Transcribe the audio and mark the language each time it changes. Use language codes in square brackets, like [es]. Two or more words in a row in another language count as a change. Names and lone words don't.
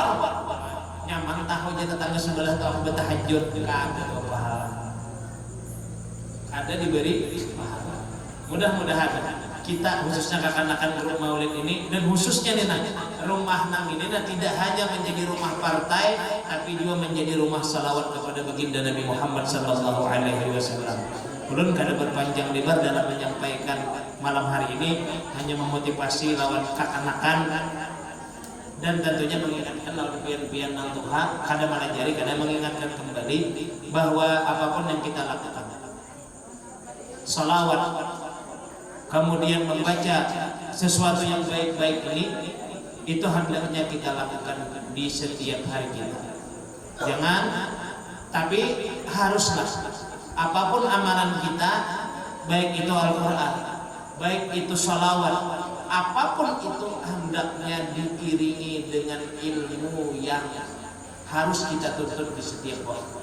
[bjn] Nyaman tahu aja tetangga sebelah tahu bertahajud kada pahala. Ada diberi pahala. [id] Mudah-mudahan kita khususnya kakan-kakan grup maulid ini dan khususnya nih rumah nang ini tidak hanya menjadi rumah partai tapi juga menjadi rumah salawat kepada baginda Nabi Muhammad [ar] sallallahu alaihi wasallam. [bjn] Ulun kada berpanjang lebar dalam menyampaikan malam hari ini, hanya memotivasi lawan kakan-kakan dan tentunya mengingatkan lawan pian-pian nang Tuhan, kada melajari, [id] kada mengingatkan kembali bahwa apapun yang kita lakukan, salawat kemudian membaca sesuatu yang baik-baik ini, itu hendaknya kita lakukan di setiap hari kita. Jangan, tapi haruslah apapun amalan kita, baik itu Al-Quran, baik itu salawat, apapun itu hendaknya diiringi dengan ilmu yang harus kita tuntut di setiap waktu.